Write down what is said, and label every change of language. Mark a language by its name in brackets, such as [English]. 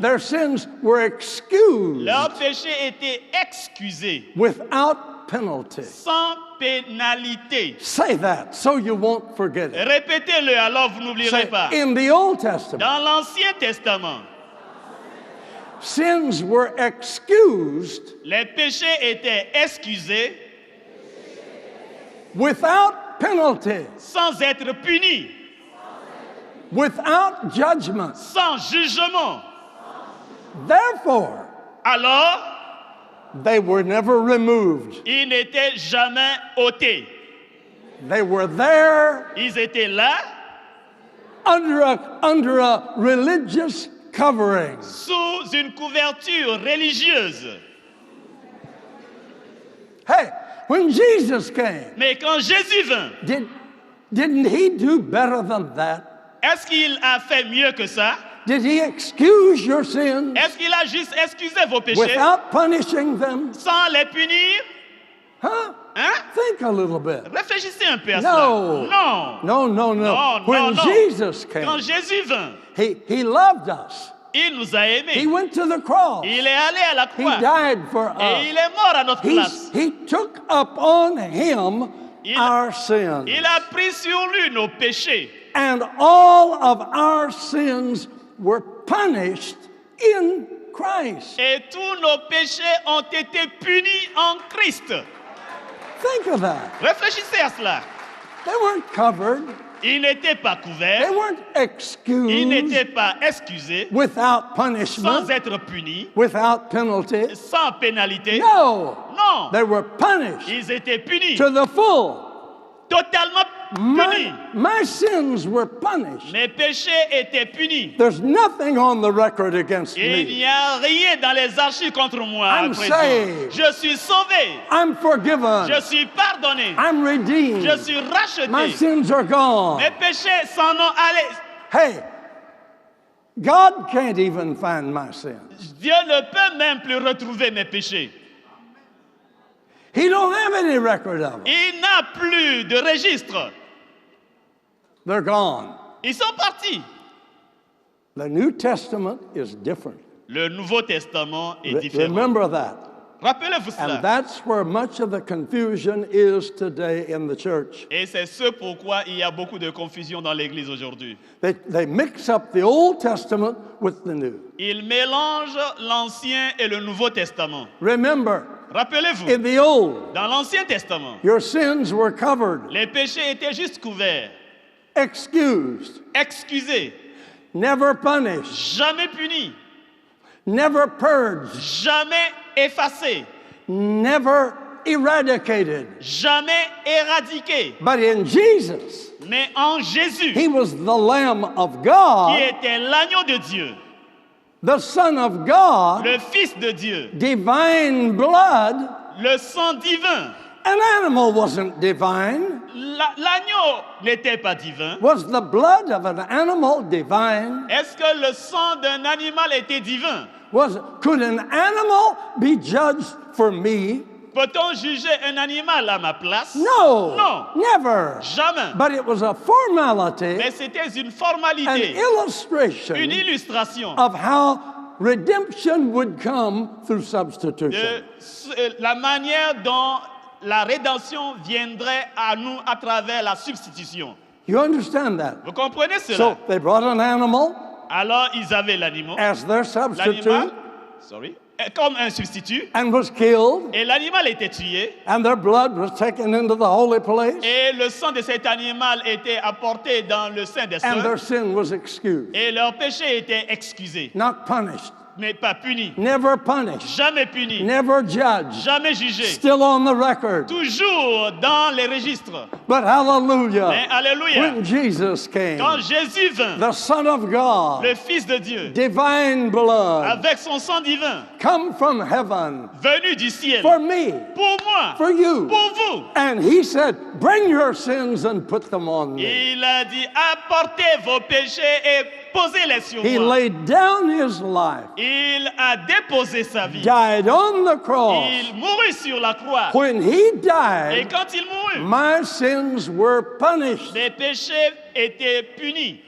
[English] Their sins were excused [French] Leurs péchés étaient excusés, [English] without penalty. [French] sans pénalité. [English] Say that so you won't forget it. [French] Répétez-le, alors vous n'oublierez [English] Say, [French] pas. [English] in the Old Testament, [French] Dans l'Ancien Testament, [English] sins were excused [French] les péchés étaient excusés [English] without penalty, [French] sans être punis, [English] without judgment. [French] sans jugement. [English] Therefore, [French] Alors, [English] they were never removed. [French] ils n'étaient jamais ôtés. [English] They were there [French] Ils étaient là, [English] under a religious covering. [French] sous une couverture religieuse. [English] Hey, when Jesus came, [French] Mais quand Jésus vint, [English] didn't he do better than that? [French] est-ce qu'il a fait mieux que ça? [English] Did he excuse your sins [French] Est-ce qu'il a juste excusé vos péchés [English] without punishing them? [French] sans les punir? Huh? Hein? [English] Think a little bit. [French] Réfléchissez un peu à [English] No. [French] cela. Non. [English] No, no, no. [French] Non, [English] When [French] non, non. [English] Jesus came, [French] Quand Jésus vint, [English] he loved us. [French] il nous a [English] He [French] aimés. [English] went to the cross. [French] Il est allé à la [English] He [French] croix. [English] died for [French] Et [English] us. [French] il est mort à notre place. [English] He took upon him [French] Il- [English] our sins. [French] Il a pris sur lui nos péchés. [English] And all of our sins were punished in Christ. [French] Et tous nos péchés ont été punis en Christ. [English] Think of that. [French] Réfléchissez à cela. [English] They weren't covered. [French] Ils n'étaient pas [English] They [French] couverts. [English] weren't [French] Ils [English] excused [French] n'étaient pas excusés. [English] without [French] Sans [English] punishment, [French] être punis. [English] without penalty. [French] Sans pénalité. [English] No. [French] Non. [English] They were punished [French] Ils étaient punis. [English] to the full. [French] Totalement punis. [English] My sins were punished. [French] Mes péchés étaient punis. [English] There's nothing on the record against [French] Il [English] me. [French] n'y a rien dans les archives contre moi. à [English] I'm [French] présent. [English] saved. [French] Je suis sauvé. [English] I'm forgiven. [French] Je suis pardonné. [English] I'm redeemed. [French] Je suis [English] My [French] racheté. [English] sins are gone. [French] Mes péchés s'en ont allés. [English] Hey, God can't even find my sins. [French] Dieu ne peut même plus retrouver mes péchés. [English] He don't have any record of them. [French] Il n'a plus de registre. [English] They're gone. [French] Ils sont partis. [English] The New Testament is different. [French] Le Nouveau Testament est différent. [English] Remember that. [French] Rappelez-vous [English] And [French] cela. [English] that's where much of the confusion is today in the church. [French] Et c'est ce pourquoi il y a beaucoup de confusion dans l'Église aujourd'hui. [English] They mix up the Old Testament with the New. [French] Ils mélangent l'Ancien et le Nouveau Testament. [English] Remember, [French] Rappelez-vous, [English] in the Old, [French] dans l'Ancien Testament, [English] your sins were covered, [French] les péchés étaient juste couverts, [English] excused, [French] excusés, [English] never punished, [French] jamais punis, [English] never purged, [French] jamais effacés, [English] never eradicated. [French] jamais éradiqués. [English] But in Jesus, [French] Mais en Jésus, [English] he was the Lamb of [French] qui [English] God, [French] était l'agneau de Dieu, [English] the Son of God, [French] le Fils de Dieu, [English] divine blood. [French] le sang divin. [English] An animal wasn't divine. [French] L'agneau n'était pas divin. [English] Was the blood of an animal divine? [French] Est-ce que le sang d'un animal était divin? [English] Could an animal be judged for me? [French] Peut-on juger un animal à ma place? [English] No. [French] Non. [English] Never. [French] Jamais. [English] But it was a formality, [French] Mais c'était une [English] an [French] formalité, [English] illustration [French] une illustration [English] of how redemption would come through [French] de [English] substitution. [French] la manière dont la rédemption viendrait à nous à travers la substitution. [English] You understand that? [French] Vous comprenez cela? [English] So they brought an animal [French] Alors ils avaient l'animal, [English] as their substitute [French] comme un substitut, [English] and was killed, [French] et l'animal était tué, [English] and their blood was taken into the holy place, [French] et le sang de cet animal était apporté dans le sein des [English] and their [French] saints, [English] sin was excused, [French] et leur péché était excusé, [English] not punished, [French] mais pas puni, [English] never punished, [French] jamais puni, [English] never judged, [French] jamais jugé, [English] still on the record. [French] toujours dans les registres. [English] But hallelujah, [French] Mais alléluia, [English] when Jesus came, [French] quand Jésus vint, [English] the Son of God, [French] le Fils de Dieu, [English] divine blood, [French] avec son sang divin, [English] come from heaven [French] venu du ciel, [English] for me, [French] pour moi, [English] for you. [French] pour vous. [English] And he said, bring your sins and put them on me. [French] Il a dit, apportez vos péchés et posez-les sur [English] He [French] moi. [English] laid down his life, [French] Il a déposé sa vie. [English] died on the cross. [French] Il mourut sur la croix. [English] When he [French] Et [English] died, [French] quand il mourut, [English] my sins were punished. [French] mes péchés été puni.